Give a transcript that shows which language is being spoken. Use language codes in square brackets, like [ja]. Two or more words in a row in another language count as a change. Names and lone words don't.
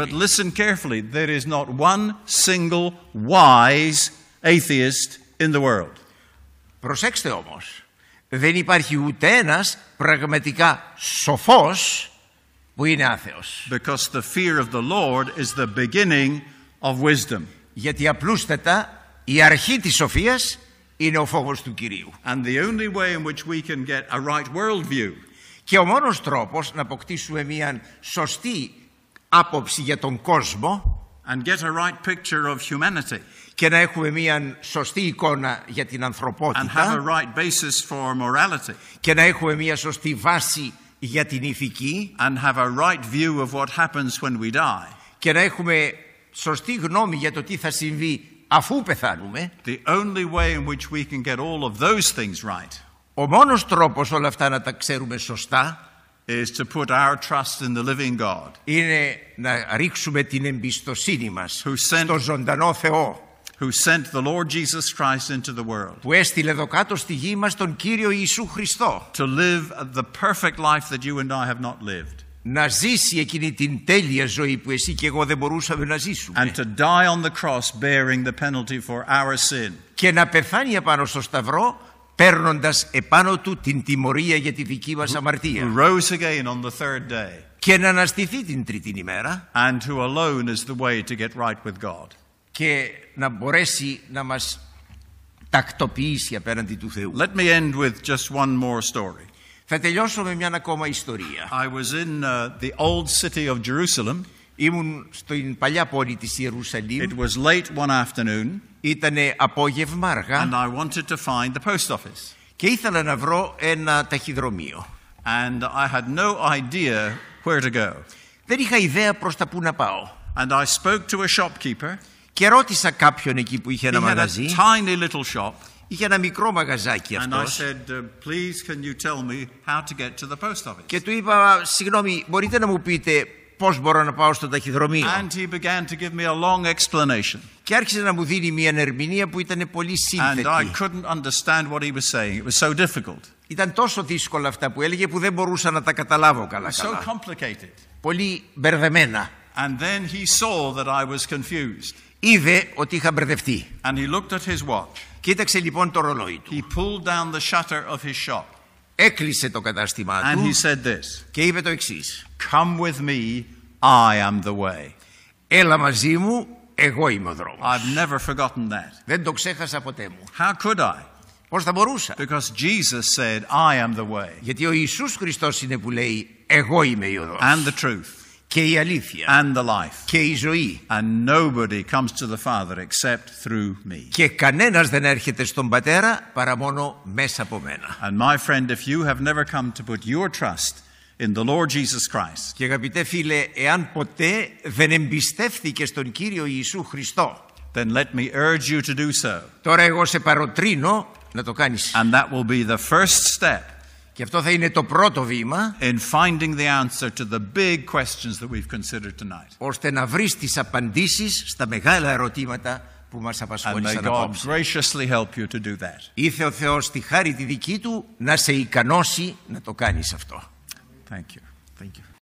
[en] But listen carefully, there is not one single wise atheist in the world. [el] Προσέξτε όμως, δεν υπάρχει ούτε ένας πραγματικά σοφός που είναι άθεος. [en] Because the fear of the Lord is the beginning of wisdom. [el] Γιατί απλούστατα η αρχή της σοφίας είναι ο φόβος του Κυρίου. [en] And the only way in which we can get a right worldview [el] Και ο μόνος τρόπος να αποκτήσουμε μια σωστή άποψη για τον κόσμο [en] and get a right picture of humanity [el] και να έχουμε μια σωστή εικόνα για την [en] and have a [el] ανθρωπότητα [en] right basis for morality [el] και να έχουμε μια σωστή βάση για την ηθική [en] and have a right view of what happens when we die, [el] και να έχουμε σωστή γνώμη για το τι θα συμβεί αφού πεθάνουμε, [en] the only way in which we can get all of those things right [el] ο μόνος τρόπος όλα αυτά να τα ξέρουμε σωστά [en] is to put our trust in the living God [el] είναι να ρίξουμε την εμπιστοσύνη μας [en] Who sent- [el] στο ζωντανό Θεό, [en] who sent the Lord Jesus Christ into the world [el] που έστειλε εδώ κάτω στη γη μας τον Κύριο Ιησού Χριστό [en] to live the perfect life that you and I have not lived, [el] να ζήσει εκείνη την τέλεια ζωή που εσύ και εγώ δεν μπορούσαμε να ζήσουμε [en] and to die on the cross bearing the penalty for our sin, [el] και να πεθάνει επάνω στο σταυρό παίρνοντας επάνω του την τιμωρία για τη δική μας [en] who [el] αμαρτία [en] rose again on the third day, [el] και να αναστηθεί την τρίτη ημέρα [en] and who alone is the way to get right with God. [el] και να μπορέσει να μας τακτοποιήσει απέναντι του Θεού. [en] Let me end with just one more story. [el] Θα τελειώσω με μια ακόμα ιστορία. [en] I was in the old city of Jerusalem. [el] Ήμουν στην παλιά πόλη της Ιερουσαλήμ. [en] It was late one afternoon, [el] Ήτανε απόγευμα αργά [en] and I wanted to find the post office. [el] και ήθελα να βρω ένα ταχυδρομείο. [en] And I had no idea where to go. [el] Δεν είχα ιδέα προς τα που να πάω. [en] And I spoke to a shopkeeper. [el] Και ρώτησα κάποιον εκεί που είχε [en] He [el] ένα [en] had a [el] μαγαζί. [en] tiny little shop. [el] Είχε ένα μικρό μαγαζάκι [en] And I [el] αυτός. [en] said, please can you tell me how to get to the post office? [el] Και του είπα, συγγνώμη, μπορείτε να μου πείτε πώς μπορώ να πάω στο ταχυδρομείο? [en] And he began to give me a long explanation. [el] Και άρχισε να μου δίνει μια ερμηνεία που ήταν πολύ [en] And I [el] σύνθετη. [en] couldn't understand what he was saying. It was so difficult. [el] Ήταν τόσο δύσκολα αυτά που έλεγε που δεν μπορούσα να τα καταλάβω [en] It was so [el] καλά-καλά. [en] complicated. [el] Πολύ μπερδεμένα. [en] And then he saw that I was confused. [el] Είδε ότι είχα μπερδευτεί. [en] And he looked at his watch. [el] Κοίταξε λοιπόν το ρολόι του. [en] He pulled down the shutter of his shop. [el] Έκλεισε το κατάστημά [en] And [el] του [en] he said this, [el] και είπε το εξής. [en] come with me, I am the way. [el] Έλα μαζί μου, εγώ είμαι ο δρόμος. [en] I've never forgotten that. [el] Δεν το ξέχασα ποτέ μου. [en] How could I? [el] Πώς θα μπορούσα? [en] Because Jesus said, I am the way [el] Γιατί ο Ιησούς Χριστός είναι που λέει εγώ είμαι η οδός [en] and the truth [el] και η αλήθεια [en] and the life. [el] και η ζωή [en] And nobody comes to the Father except through me. [el] και κανένας δεν έρχεται στον Πατέρα παρά μόνο μέσα από μένα. [en] And my friend, if you have never come to put your trust in the Lord Jesus Christ, [el] Και αγαπητέ φίλε, εάν ποτέ δεν εμπιστεύθηκες στον Κύριο Ιησού Χριστό, [en] then let me urge you to do so. [el] τώρα εγώ σε παροτρύνω να το κάνεις. [en] And that will be the first step [el] Και αυτό θα είναι το πρώτο βήμα [en] in finding the answer to the big questions that we've considered tonight. [el] ώστε να βρεις τις απαντήσεις στα μεγάλα ερωτήματα που μας [en] And may [el] απασχόλησαν [en] God [el] απόψε. [en] graciously help you to do that. [el] Ήθε ο Θεός στη χάρη τη δική του να σε ικανώσει να το κάνεις αυτό. [en] Thank you. Thank you.